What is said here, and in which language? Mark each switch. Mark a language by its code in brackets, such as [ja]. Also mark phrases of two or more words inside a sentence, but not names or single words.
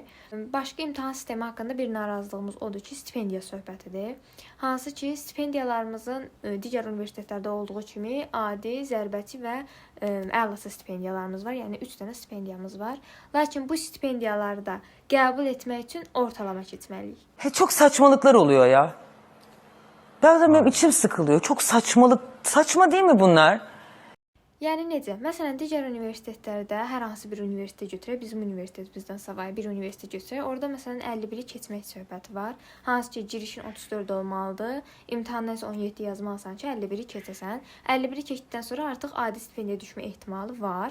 [az] Başqa imtahan sistemi haqqında bir narazılığımız odur ki, stipendiya söhbətidir. Hansı ki, stipendiyalarımızın digər universitetlərdə olduğu kimi adi, zərbəti və əlası stipendiyalarımız var. Yəni 3 dənə stipendiyamız var. Lakin bu stipendiyalarda qəbul etmək üçün ortalama keçməliyik. [tr] Çok saçmalıklar oluyor ya. Bazen benim içim sıkılıyor. Çok saçmalık. Saçma değil mi bunlar? [az] Yəni necə? Məsələn, digər universitetlərdə hər hansı bir universitet götürək, bizim universitetimizdən savayı bir universitet götürək. Orada məsələn 51-i keçmək söhbəti var. Hansı ki, girişin 34 olmalıdır. İmtahandan isə 17 yazmalısan ki, 51-i keçəsən. 51-i keçdikdən sonra artıq adi stipendiya düşmə ehtimalı var.